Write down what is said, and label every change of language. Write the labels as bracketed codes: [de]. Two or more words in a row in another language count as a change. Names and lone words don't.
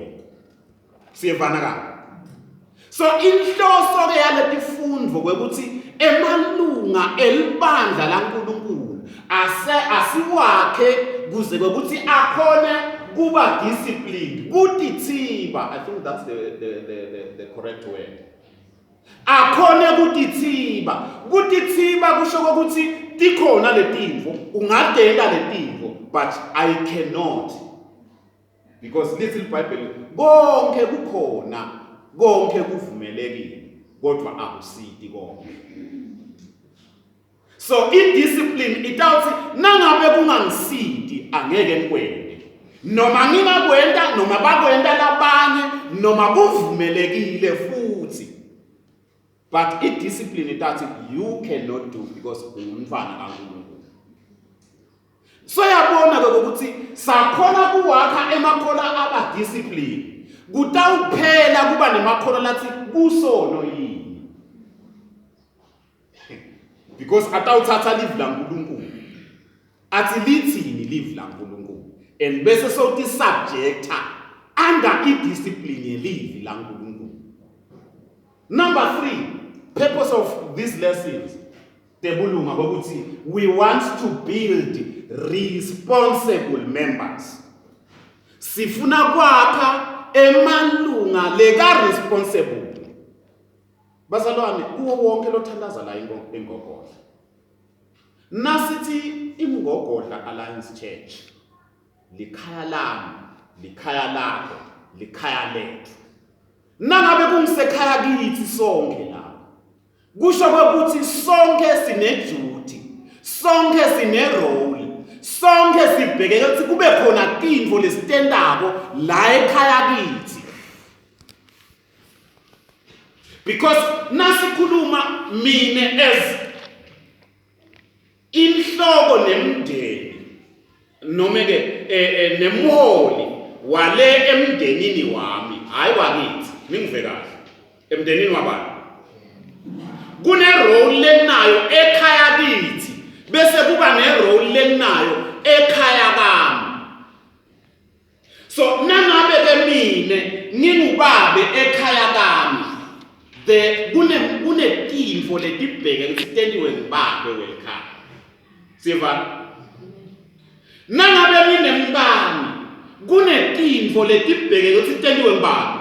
[ss] Siyevana ka. So inhloso ke yaletifundvo kwekuthi emalunga elibandla laNkulunkulu asiwakhe kuze kwekuthi akhone kuba disciplined, kutithiba. [en] I think that's the correct word. [ss] Akhone kutithiba kusho ukuthi tikhona letinfo, ungadela letinfo, [en] but I cannot, because little Bible [ss] konke kukhona, konke kuvumelekile, kodwa akusidi konke. [en] So in discipline [ss] itawuthi nangabe kungangisidi angeke ngikwende. noma ngingakwenda noma bakwenda labanye noma kuvumelekile futhi, [en] but i-discipline that you cannot do because [ss] ungumfana kaNkulunkulu. So yabona ke ukuthi sakhona kuwakha emakhola aba discipline kutawuphela kuba nemakhola lathi kusono yini, because atawuthatha live laNkulunkulu athi lithini live laNkulunkulu and bese sokuthi [en] subjecta under i-discipline [ss] yelive laNkulunkulu. [en] Number 3, purpose of these lessons, [ss] tebulunga bokuthi [en] we want to build responsible members. [ss] Sifuna kwakha emalunga leka responsible. Bazalwane, kuwo wonke lothandaza la ingogodla. Nasithi iMgogodla Alliance Church likhaya lami, likhaya lakho, likhaya lethu. Nangabe kungisekhaya kithi sonke la. Kusho ukuthi sonke sine duty, sonke sine role, sonke sibheke ukuthi kube khona intfo lesitendako la ekhaya kithi. Because nasikhuluma mine as inhloko nemndeni noma ke nemholi wale emndenini wami, hayi wakithi, ningive kahle. Emndenini wabani? Kune role lenayo ekhaya kithi bese kuba ne role lenayo ekhaya kami. So nangabe ke mine ngingubabe ekhaya kami, kune tintfo letibheke ukuthi tendiwe ngibabe wekhaya. Siva? Nangabe nginemntana kune tintfo letibheke ukuthi tendiwe ngibani?